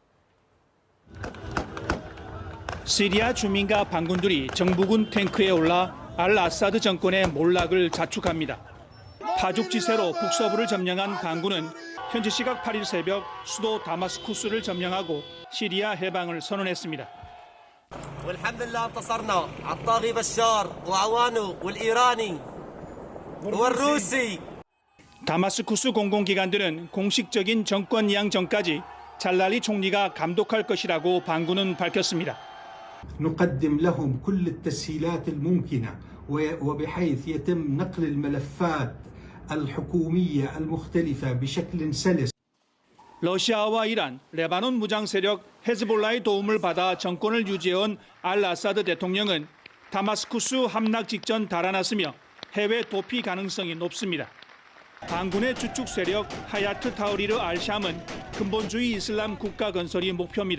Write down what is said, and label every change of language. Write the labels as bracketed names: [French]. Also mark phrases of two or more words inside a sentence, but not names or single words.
[Korean] 시리아 주민과 반군들이 정부군 탱크에 올라 알 아사드 정권의 몰락을 자축합니다. 파죽지세로 북서부를 점령한 반군은 현지 시각 8일 새벽 수도 다마스쿠스를 점령하고 시리아 해방을 선언했습니다. [Arabic] والحمد لله انتصرنا على الطاغي بشار واعوانه والايراني والروسي. [Korean] 다마스쿠스 공공기관들은 공식적인 정권 이양 전까지 잘랄리 총리가 감독할 것이라고 반군은 밝혔습니다. [Arabic] نقدم لهم كل التسهيلات الممكنة وبحيث يتم نقل الملفات الحكومية المختلفة بشكل سلس. [Korean] 러시아와 이란, 레바논 무장 세력 헤즈볼라의 도움을 받아 정권을 유지해온 알 아사드 대통령은 다마스쿠스 함락 직전 달아났으며 해외 도피 가능성이 높습니다. 반군의 주축 세력 하야트 타우리르 알샴은 근본주의 이슬람 국가 건설이 목표입니다.